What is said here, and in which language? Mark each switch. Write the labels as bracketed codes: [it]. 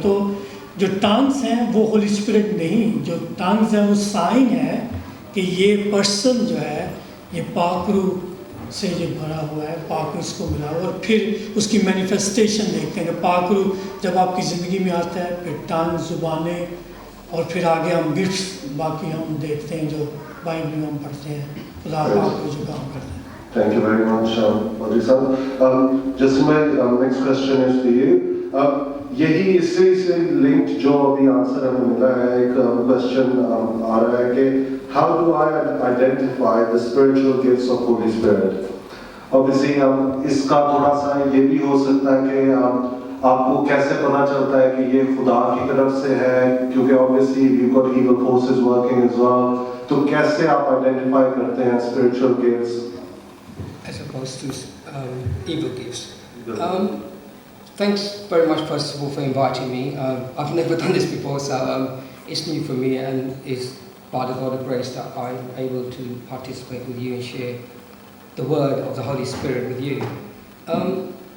[hi] तो जो टंग्स हैं वो होली स्पिरिट नहीं, जो टंग्स हैं वो साइन है कि ये पर्सन जो है ये पाक रूह से ये भरा हुआ है, पाक रूह इसको मिला हुआ। और फिर उसकी मैनिफेस्टेशन देखते हैं कि पाक रूह जब आपकी ज़िंदगी में आता है, फिर टंग्स, ज़ुबानें, और फिर आगे हम गिफ्ट्स बाकी हम देखते हैं जो बाइबल में हम पढ़ते हैं, खुदा पाक रूह जो काम करते हैं। [en] Thank you very much, Audrey sir. Just my next question is to you. [hi] यही इससे लिंक्ड जो अभी आंसर हमें मिला है, एक क्वेश्चन आ रहा है कि [en] how do I identify the spiritual gifts of Holy Spirit? [hi] Obviously इसका थोड़ा सा ये भी हो सकता है कि आपको कैसे पता चलता है कि ये खुदा की तरफ से है, क्योंकि obviously [en] we've got evil forces working as well. [hi] तो कैसे आप identify करते हैं spiritual gifts [en] as opposed to evil gifts? Thanks very much, first of all, for inviting me. I've never done this before, so it's new for me, and it's by the God of grace that I'm able to participate with you and share the word of the Holy Spirit with you.